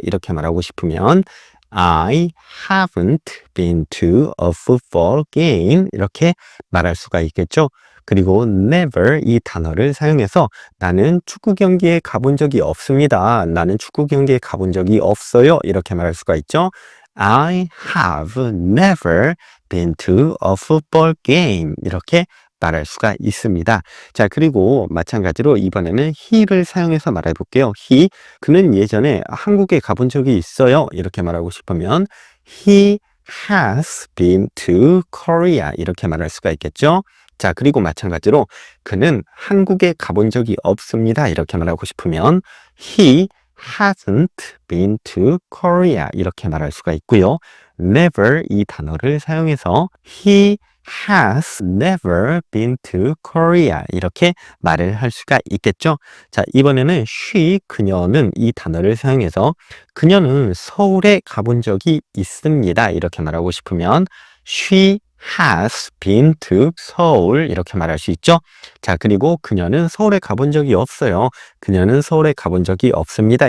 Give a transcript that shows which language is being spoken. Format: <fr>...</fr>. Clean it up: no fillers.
<ko>이렇게 말하고 싶으면</ko> <en>I haven't been to a football game</en> <ko>이렇게 말할 수가 있겠죠. 그리고 never 이 단어를 사용해서 나는 축구 경기에 가본 적이 없습니다. 나는 축구 경기에 가본 적이 없어요. 이렇게 말할 수가 있죠.</ko> <en>I have never been to a football game.</en> <ko>이렇게 말할 수가 있습니다. 자, 그리고 마찬가지로 이번에는 he를 사용해서 말해 볼게요. 그는 예전에 한국에 가본 적이 있어요. 이렇게 말하고 싶으면</ko> <en>he has been to Korea.</en> <ko>이렇게 말할 수가 있겠죠. 자, 그리고 마찬가지로 그는 한국에 가본 적이 없습니다. 이렇게 말하고 싶으면</ko> <en>he hasn't been to Korea.</en> <ko>이렇게 말할 수가 있고요.</ko> <en>never</en> <ko>이 단어를 사용해서</ko> <en>he has never been to Korea.</en> <ko>이렇게 말을 할 수가 있겠죠. 자, 이번에는 그녀는 이 단어를 사용해서 그녀는 서울에 가본 적이 있습니다. 이렇게 말하고 싶으면</ko> <en>she has been to 서울</en> <ko>이렇게 말할 수 있죠. 자, 그리고 그녀는 서울에 가본 적이 없어요. 그녀는 서울에 가본 적이 없습니다.</ko>